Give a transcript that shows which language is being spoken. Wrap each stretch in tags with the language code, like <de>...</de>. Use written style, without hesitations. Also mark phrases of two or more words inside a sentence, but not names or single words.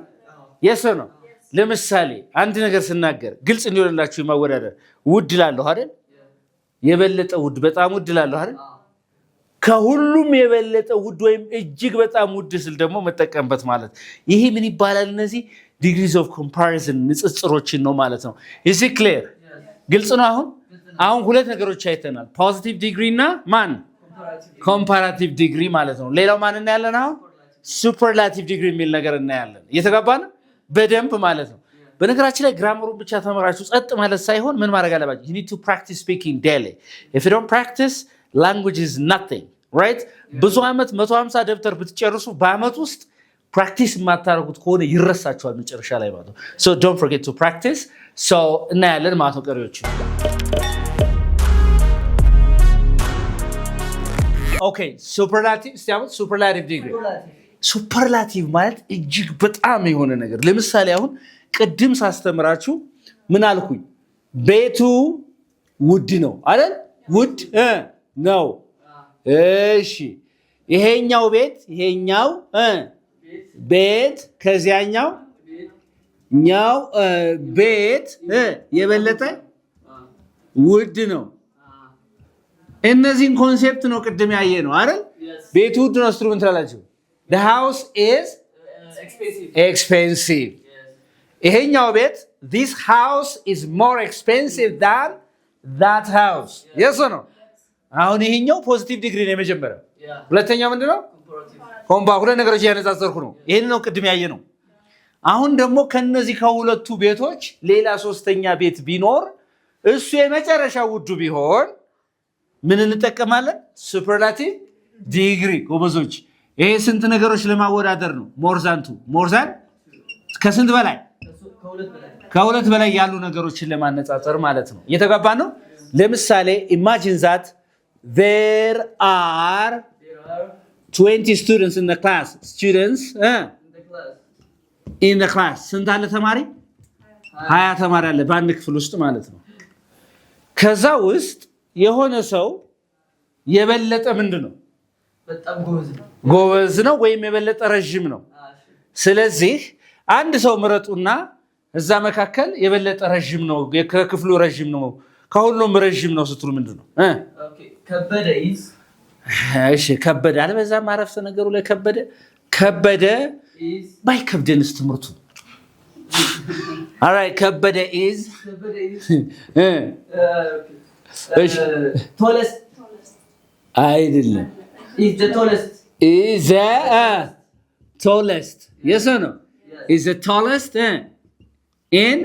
<am>የስ ነው። ለምሳሌ አንድ ነገር ስናገር ግልጽ እንዲሆንላችሁ የማወዳደር ውድ እላለሁ አይደል? የበለጠ ውድ፣ በጣም ውድ እላለሁ አይደል? ከሁሉም የበለጠ ውድ ወይም እጅግ በጣም ውድ ስል ደግሞ መጠቀምበት ማለት ይሄ ምን ይባላል? እነዚህ</am> <en>degrees of comparison</en> <am>ንጽጽሮችን ነው ማለት ነው።</am> <en>is it clear?</en> <am>ግልጽ ነው። አሁን ሁለት ነገሮች አይተናል።</am> <en>positive degree</en> <am>እና ማን</am> <en>comparative degree</en> <am>ማለት ነው። ሌላው ማን እናያለን? አሁን</am> <en>superlative degree</en> <am>የሚል ነገር እናያለን። እየተጋባን በደንብ ማለት ነው። በነገራችን ላይ ግራመሩን ብቻ ተመራችሁ ጸጥ ማለት ሳይሆን ምን ማድረግ አለባችሁ?</am> <en>you need to practice speaking daily. if you don't practice language is nothing, right?</en> <am>ብዙ ዓመት 150 ደብተር ብትጨርሱ በአመት ውስጥ ፕራክቲስ የማታደርጉት ከሆነ ይረሳችኋል መጨረሻ ላይ ማለት ነው።</am> <en>so don't forget to practice.</en> <am>so እናያለን ማለት ነው ቀሪዎች። ኦኬ ሱፐርላቲቭ ሲያመት</am> <en>superlative degree superlative</en> <am>ማለት እጅግ በጣም የሆነ ነገር። ለምሳሌ አሁን ቅድም ሳስተምራችሁ ምን አልኩኝ? ቤቱ ውድ ነው አይደል? ውድ ነው። እሺ ይሄኛው ቤት ከዚያኛው ቤት የበለጠ ውድ ነው። እነዚህን ኮንሴፕት ነው ቅድም ያየ ነው አይደል? ቤቱ ውድ ነው ስትሉ ምን ትላላችሁ?</am> <en>the house is expensive.</en> <am>ይሄኛው ቤት</am> <en>this house is more expensive than that house. yes or no?</en> <am>አሁን ይሄኛው</am> <en>positive degree</en> <am>ነው የመጀመሪያው። ሁለተኛው ምንድነው? ሁለት ነገሮች ያነጻጸርኩ ነው። ይሄን ነው ቅድም ያየ ነው። አሁን ደግሞ ከነዚህ ከሁለቱ ቤቶች ሌላ ሶስተኛ ቤት ቢኖር እሱ የመጨረሻ ውዱ ቢሆን ምን እንጠቀማለን?</am> <en>superlative degree።</en> <am>ጎበዞች ይሄ ስንት ነገሮች ለማወዳደር ነው? ሞርዛን ከስንት በላይ? ከሁለት በላይ ያሉ ነገሮችን ለማነጻጸር ማለት ነው። እየተጋባን ነው። ለምሳሌ</am> <en>imagine that there are 20 students in the class. In the class ስንት አለ ተማሪ?</en> <am>20 ተማሪ አለ በአንድ ክፍል ውስጥ ማለት ነው። ከዛ ውስጥ የሆነ ሰው የበለጠ ምንድነው? በጣም ጎበዝ ነው ወይም የበለጠ ረጅም ነው። ስለዚህ አንድ ሰው ምረጡና እዛ መካከል የበለጠ ረጅም ነው፣ ከክፍሉ ረጅም ነው፣ ከሁሉም ረጅም ነው ስትሉ ምንድነው? ከበደ is እሺ ከበደ አለበዛም አረፍተ ነገሩ ላይ ከበደ ባይከብደንስ ትምህርቱ</am> <en>All right,</en> <am>ከበደ is</am> <en>tallest.</en> <am>አይደለም</am> <en>Is the tallest. is the tallest. Yes or no? Yes. Is the tallest in</en>